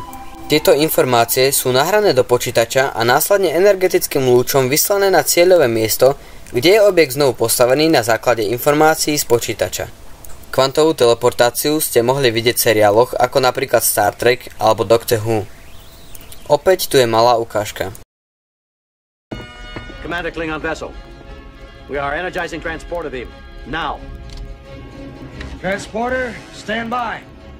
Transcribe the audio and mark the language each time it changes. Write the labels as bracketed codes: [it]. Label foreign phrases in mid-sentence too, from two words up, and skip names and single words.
[sk] Tieto informácie sú nahrané do počítača a následne energetickým lúčom vyslané na cieľové miesto, kde je objekt znovu postavený na základe informácií z počítača. Kvantovú teleportáciu ste mohli vidieť v seriáloch ako napríklad Star Trek alebo Doctor Who. Opäť tu je malá ukážka. [en] Commander Klingon vessel. We are energizing transporter beam. Now. Transporter, stand by.